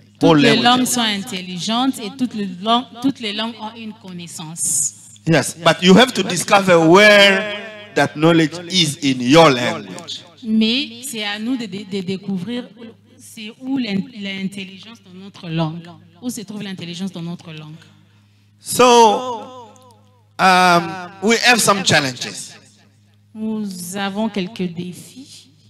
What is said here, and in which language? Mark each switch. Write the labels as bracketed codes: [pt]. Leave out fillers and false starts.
[fr] Toutes les langues sont intelligentes et toutes les langues ont une connaissance. [en] Yes, but you have to discover where that knowledge is in your language. [fr] Mais c'est à nous de découvrir c'est où l'intelligence dans notre langue. Où se trouve l'intelligence dans notre langue. [en] So, we have some challenges. [fr] Nous avons quelques défis.